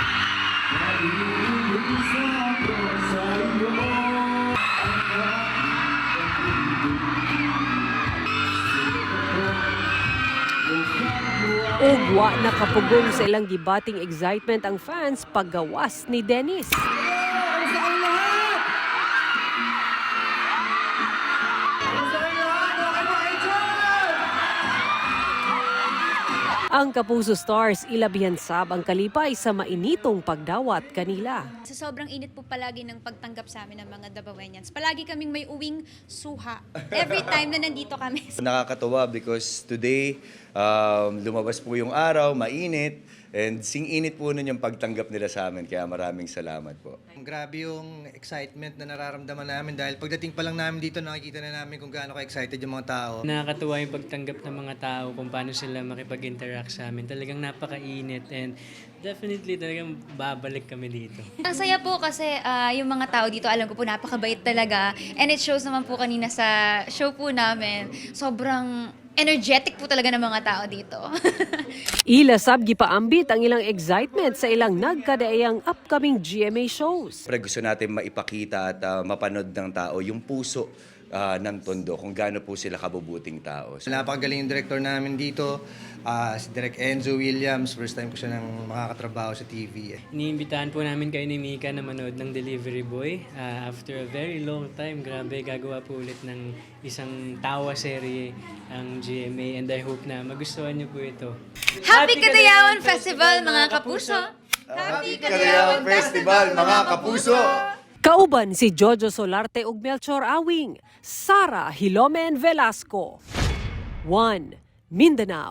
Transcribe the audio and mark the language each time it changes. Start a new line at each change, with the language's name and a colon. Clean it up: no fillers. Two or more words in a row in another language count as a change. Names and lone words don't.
Cebuano: Ugwa nakapugong sa ilang gibating excitement ang fans paggawas ni Dennis. Ang Kapuso Stars ilabihan sab ang kalipay sa mainitong pagdawat kanila.
Filipino: Sa sobrang init po palagi ng pagtanggap sa amin ng mga Davaoenians, palagi kaming may uwing suha
English: every time
Filipino: na nandito kami. Nakakatuwa
English: because today,
Filipino: lumabas po yung araw, mainit, and sing-init po nun yung pagtanggap nila sa amin, kaya maraming salamat po. Grabe yung excitement na nararamdaman namin dahil pagdating pa lang namin dito, nakikita na namin kung gaano ka-excited yung mga tao. Nakakatuwa yung pagtanggap ng mga tao kung paano sila makipag-interact sa amin. Talagang napakainit
English: and definitely
Filipino: talagang babalik kami dito. Ang saya po kasi yung mga tao dito, alam ko po napakabait talaga,
English: and it shows
Filipino: naman po kanina sa show po namin, sobrang energetic po talaga ng mga tao dito.
Cebuano: Ila sab gipaambit ang ilang excitement sa ilang nagkadaayang
English: upcoming GMA shows.
Filipino: Pero gusto natin maipakita at mapanood ng tao yung puso ng Tondo, kung gaano po sila kabubuting tao. Napakagaling yung director namin dito, si Direk Enzo Williams.
English: First time
Filipino: ko siya nang makakatrabaho sa TV. Iniimbitahan po namin kayo ni Mika na manood ng Delivery Boy.
English: After a very long time,
Filipino: grabe, gagawa po ulit ng isang tawa serye ang GMA,
English: and I hope
Filipino: na magustuhan niyo po ito.
English: Happy Karayawan Festival,
Filipino: mga kapuso!
English: Happy Karayawan Festival,
Filipino: mga kapuso!
Cebuano: Kauban si Jojo Solarte ug Melchor Awing, Sara Hilomen Velasco. 1 Mindanao.